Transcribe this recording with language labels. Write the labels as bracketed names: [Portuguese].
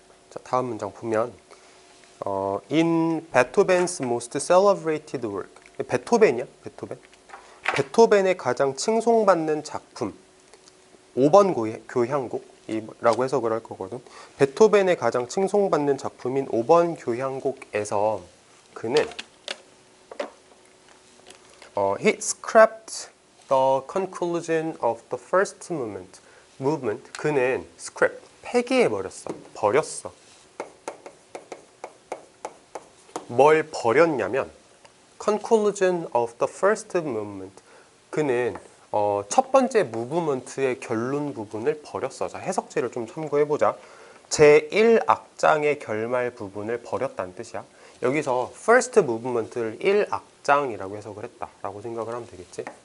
[Korean] 자, 다음 문장 보면 [English] in Beethoven's most celebrated work. [Korean] 베토벤이야? 베토벤? 베토벤의 가장 칭송받는 작품 5번 교향곡이라고 해석을 할 거거든. 베토벤의 가장 칭송받는 작품인 5번 교향곡에서 그는 [English] he scrapped the conclusion of the first movement. [Korean] 그는 scrap, 폐기해버렸어. 버렸어. 뭘 버렸냐면 [English] conclusion of the first movement. [Korean] 그는 첫 번째 무브먼트의 결론 부분을 버렸어. 자, 해석지를 좀 참고해보자. 제1악장의 결말 부분을 버렸다는 뜻이야. 여기서 first movement를 1악장이라고 해석을 했다라고 생각을 하면 되겠지.